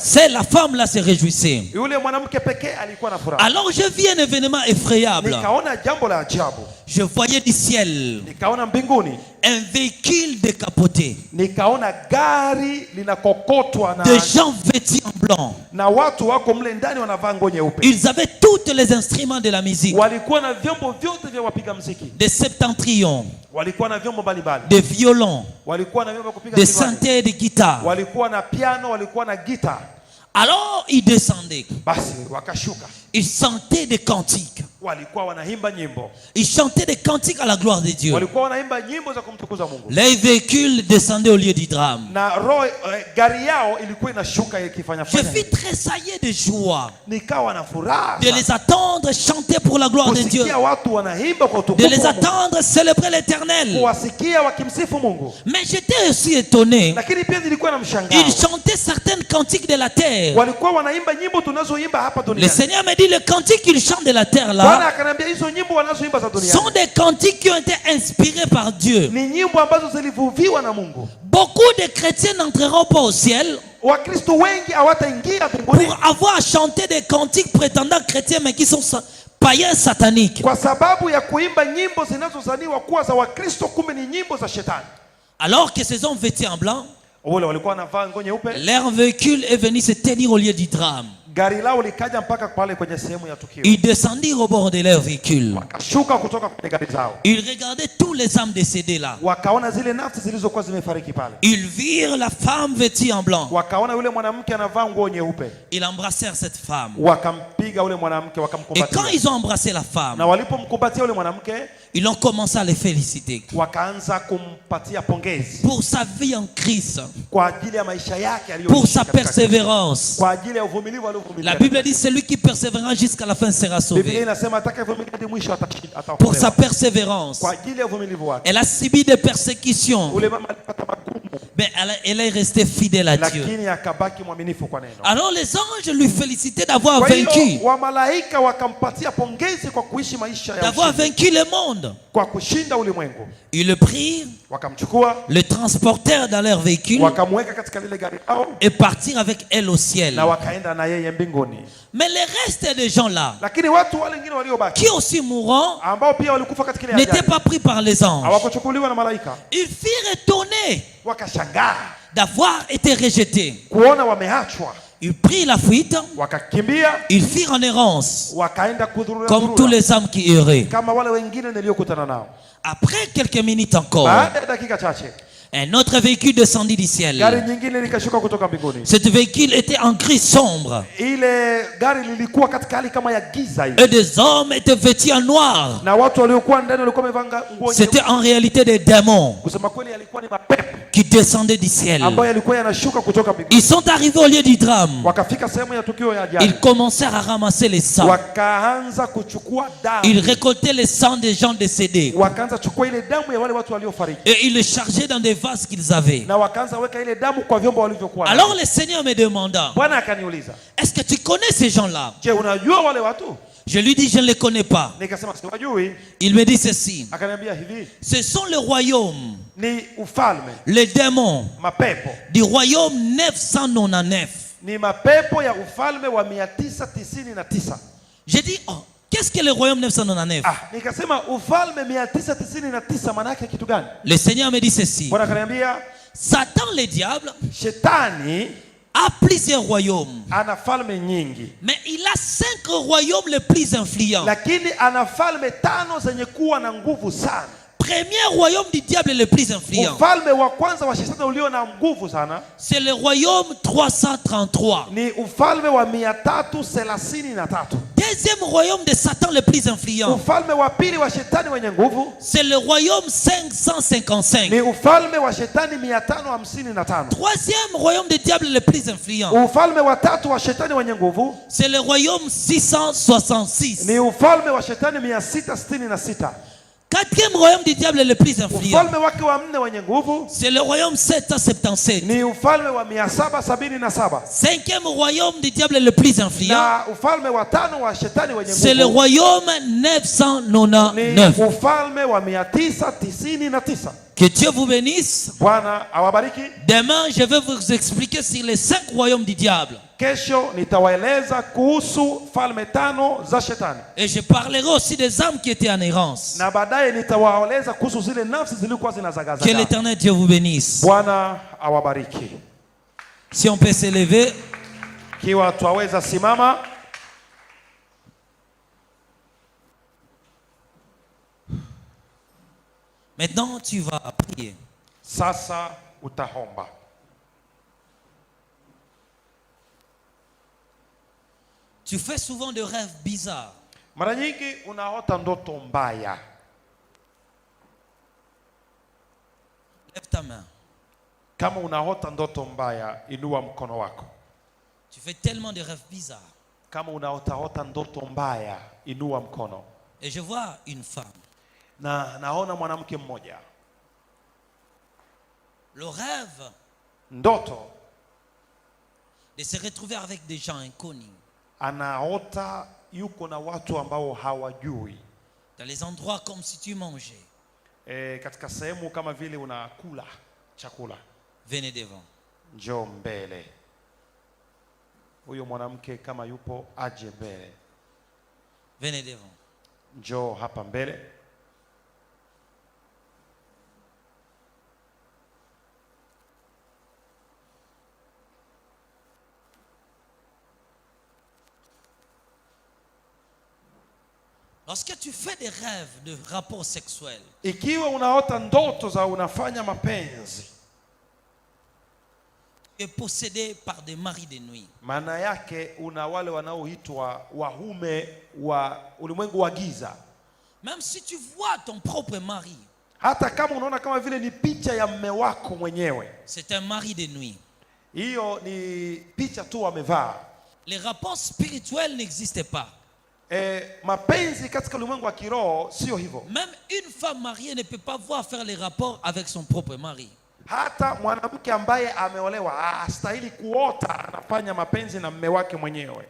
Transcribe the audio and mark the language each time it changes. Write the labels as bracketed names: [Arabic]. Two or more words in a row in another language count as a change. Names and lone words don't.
[French] C'est la femme là se réjouissait. [Swahili] Yule mwanamke pekee alikuwa na furaha. [French] Alors je vis un événement effrayable. [Swahili] Nikaona jambo la ajabu. [French] Je voyais du ciel [Swahili] Nikaona mbinguni. [French] un véhicule décapoté. [Swahili] Nikaona gari linakokotwa [French] Des gens vêtus en blanc. [Swahili] na watu wako mle ndani wanavaa nguo nyeupe. [French] Ils avaient tous les instruments de la musique. [Swahili] Walikuwa na vyombo vyote vya wapiga muziki. [French] Des septentrions, [Swahili] Walikuwa na vyombo mbalimbali. [French] des violons, [Swahili] Walikuwa na vyombo vya kupiga [French] des [Swahili] kinwani. [French] synthés, des guitares. [Swahili] Walikuwa na piano, walikuwa na gita. [French] Alors ils descendaient. [Swahili] Basi wakashuka. [French] Ils chantaient des cantiques. [Swahili] Walikuwa wanaimba nyimbo. [French] Ils chantaient des cantiques à la gloire de Dieu. [Swahili] Walikuwa wanaimba nyimbo za kumtukuza Mungu. [French] Les véhicules descendaient au lieu du drame. [Swahili] Na gari yao ilikuwa inashuka ikifanya [French] Je [Swahili] fanya. [French] fus tressaillé de joie [Swahili] Nikawa na furaha. [French] de les attendre chanter pour la gloire de Dieu, [Swahili] Kusikia watu wanaimba kwa [French] de [Swahili] utukufu [French] les [Swahili] wa Mungu. [French] attendre célébrer l'Éternel. [Swahili] Kuwasikia wakimsifu Mungu. [French] Mais j'étais aussi étonné. [Swahili] Lakini pia nilikuwa na mshangao. [French] Ils chantaient certaines cantiques de la terre. [Swahili] Walikuwa wanaimba nyimbo tunazoimba hapa [French] Le [Swahili] duniani. [French] Seigneur me dit, les cantiques qu'ils chantent de la terre [Swahili] Bwana [French] là [Swahili] akaniambia hizo nyimbo wanazoimba za duniani [French] sont des cantiques qui ont été inspirés par Dieu. [Swahili] ni nyimbo ambazo zilivuviwa na Mungu. [French] Beaucoup de chrétiens n'entreront pas au ciel [Swahili] Wakristo wengi hawataingia mbinguni [French] pour avoir chanté des cantiques prétendant chrétiens mais qui sont païens sataniques. [Swahili] kwa sababu ya kuimba nyimbo zinazozaniwa kuwa za Wakristo, kumbe ni nyimbo za shetani. [French] Alors que ces hommes vêtus en blanc, [Swahili] Wale walikuwa wanavaa nguo nyeupe, [French] leur véhicule est venu se tenir au lieu du drame. [Swahili] gari lao likaja mpaka pale kwenye sehemu ya tukio. [French] Ils descendirent au bord de leur véhicule. [Swahili] Wakashuka kutoka kwenye gari zao, [French] Ils regardaient tous les âmes décédées là. [Swahili] wakaona zile nafsi zilizokuwa zimefariki pale. [French] Ils virent la femme vêtue en blanc. [Swahili] Wakaona yule mwanamke anavaa nguo nyeupe, [French] Ils embrassèrent cette femme. [Swahili] wakampiga yule mwanamke, [French] Et quand [Swahili] wakamkumbatia. [French] ils ont embrassé la femme, [Swahili] Na walipomkumbatia yule mwanamke, [French] ils ont commencé à les féliciter [Swahili] wakaanza kumpatia pongezi [French] pour sa vie en Christ, [Swahili] kwa ajili ya maisha yake [French] pour sa [Swahili] aliyoishi katika Kristo. [French] persévérance. [Swahili] Kwa ajili ya uvumilivu aliovumilia. [French] La Bible dit celui qui persévérera jusqu'à la fin sera [Swahili] Biblia [French] sauvé. [Swahili] inasema atakayevumilia hadi mwisho [French] Pour sa [Swahili] ataokolewa. [French] persévérance, [Swahili] Kwa ajili ya uvumilivu wake. [French] elle a subi des persécutions, [Swahili] Ule mama alipata magumu, [French] mais elle est restée fidèle à Dieu. [Swahili] lakini akabaki mwaminifu kwa neno. [French] Alors les anges lui félicitaient d'avoir [Swahili] Kwa hiyo [French] vaincu, [Swahili] wamalaika wakampatia pongezi kwa kuishi maisha ya [French] d'avoir [Swahili] ushindi, [French] vaincu le monde. [Swahili] kwa kushinda ulimwengu. [French] Ils le prirent, [Swahili] Wakamchukua, [French] le transportèrent dans leur véhicule [Swahili] wakamweka katika lile gari lao [French] et partirent avec elle au ciel. [Swahili] na wakaenda na yeye mbinguni. [French] Mais le reste des gens là, [Swahili] Lakini watu wale wengine waliobaki [French] qui aussi mourront, [Swahili] ambao pia walikufa katika ile [French] n'étaient [Swahili] ajali [French] pas pris par les anges. [Swahili] hawakuchukuliwa na malaika, [French] Ils furent étonnés [Swahili] wakashangaa [French] d'avoir été rejetés. [Swahili] kuona wameachwa, [French] Ils prirent la fuite, [Swahili] wakakimbia, [French] ils firent en errance, [Swahili] wakaenda kudhurura [French] comme tous les hommes qui erraient. [Swahili] kama wale wengine niliokutana nao. [French] Après quelques minutes encore, [Swahili] Baada ya dakika chache, [French] un autre véhicule descendit du [Swahili] gari [French] ciel. [Swahili] nyingine likashuka kutoka mbinguni. [French] Ce véhicule était en gris sombre [Swahili] Ile gari lilikuwa katika hali kama ya giza hivi, [French] et des hommes étaient vêtus en noir. [Swahili] na watu waliokuwa ndani walikuwa wamevaa nguo [French] C'était [Swahili] nyeupe. [French] en réalité des démons [Swahili] Kusema kweli, yalikuwa ni mapepo [French] qui descendaient du ciel. [Swahili] ambayo yalikuwa yanashuka kutoka mbinguni. [French] Ils sont arrivés au lieu du drame. [Swahili] Wakafika sehemu ya tukio ya ajali, [French] Ils commencèrent à ramasser les sangs. [Swahili] wakaanza kuchukua [French] Ils [Swahili] damu, [French] récoltaient les sangs des gens décédés [Swahili] wakaanza kuchukua ile damu ya wale watu waliofariki, [French] et ils les chargeaient dans des vases qu'ils avaient. [Swahili] na wakaanza weka ile damu kwa vyombo walivyokuwa navyo. [French] Alors le Seigneur me demanda, [Swahili] Bwana akaniuliza, [French] est-ce que tu connais ces gens-là? [Swahili] je, unajua wale watu? [French] Je lui dis, je ne les connais pas. [Swahili] Nikasema siwajui. [French] Il me dit ceci, [Swahili] Akaniambia hivi, [French] ce sont le royaume, [Swahili] ni ufalme, [French] les démons [Swahili] mapepo, [French] du royaume 999. [Swahili] ni mapepo ya ufalme wa 999. [French] J'ai dit, oh, qu'est-ce que le royaume 999? [Swahili] Nikasema ufalme 999 maana yake kitu gani? [French] Le Seigneur me dit ceci, [Swahili] Bwana akaniambia, [French] Satan le diable [Swahili] shetani [French] a plusieurs royaumes, [Swahili] ana falme nyingi, [French] mais il a 5 royaumes les plus influents. [Swahili] lakini ana falme 5 zenye kuwa na nguvu sana. [French] Premier royaume du diable le plus influent, [Swahili] Ufalme wa kwanza wa shetani ulio na nguvu sana [French] c'est le royaume 333. [Swahili] ni ufalme wa 333. [French] deuxième royaume de Satan le plus influent, [Swahili] Ufalme wa pili wa shetani wenye nguvu [French] c'est le royaume 555. [Swahili] ni ufalme wa shetani 555. [French] Troisième royaume du diable le plus influent, [Swahili] Ufalme wa tatu wa shetani wenye nguvu [French] c'est le royaume 666. [Swahili] ni ufalme wa shetani 666. [French] Quatrième royaume du diable le plus influent, [Swahili] Ufalme wake wa nne wenye nguvu [French] c'est le royaume 777. [Swahili] ni ufalme wa 777. [French] Cinquième royaume du diable le plus influent, [Swahili] Na ufalme wa tano wa shetani wenye [French] c'est le [Swahili] nguvu [French] royaume [Swahili] ni [French] 999. [Swahili] ufalme wa 999. [French] Que Dieu vous bénisse. [Swahili] Bwana awabariki. [French] Demain, je vais vous expliquer sur les 5 royaumes du diable. [Swahili] Kesho nitawaeleza kuhusu falme tano za shetani, [French] Et je parlerai aussi des âmes qui étaient en errance. [Swahili] na baadaye nitawaeleza kuhusu zile nafsi zilikuwa [French] Que [Swahili] zinazagazaga. [French] l'Éternel Dieu vous bénisse. [Swahili] Bwana awabariki. [French] Si on peut s'élever. [Swahili] Kiwa twaweza simama. [French] Maintenant, tu vas prier. [Swahili] Sasa utahomba. [French] Tu fais souvent des rêves bizarres. [Swahili] Mara nyingi unaota ndoto mbaya. [French] Lève ta main. [Swahili] Kama unaota ndoto mbaya, inua mkono wako. [French] Tu fais tellement de rêves bizarres. [Swahili] Kama unaota ndoto mbaya, inua mkono. [French] Et je vois une femme. [Swahili] Na naona mwanamke mmoja. [French] Le rêve [Swahili] Ndoto [French] de se retrouver avec des gens inconnus. [Swahili] anaota yuko na watu ambao hawajui. [French] Dans les endroits comme si tu mangeais. [Swahili] Katika sehemu kama vile unakula chakula. [French] Venez devant. [Swahili] Njoo mbele. Huyo mwanamke kama yupo aje mbele. [French] Venez devant. [Swahili] Njoo hapa mbele. [French] Lorsque tu fais des rêves de rapports sexuels, [Swahili] Ikiwa unaota ndoto za unafanya mapenzi, [French] tu es possédé par des maris de nuit. [Swahili] maana yake una wale wanaoitwa wahume wa ulimwengu wa giza. [French] Même si tu vois ton propre mari, [Swahili] Hata kama unaona kama vile ni picha ya mme wako mwenyewe, [French] c'est un mari de nuit. [Swahili] hiyo ni picha tu wamevaa. [French] Les rapports spirituels n'existent pas. [Swahili] Mapenzi katika ulimwengu wa kiroho sio hivyo. [French] Même une femme mariée ne peut pas voir faire les rapports avec son propre mari. [Swahili] Hata mwanamke ambaye ameolewa hastahili kuota anafanya mapenzi na mme wake mwenyewe.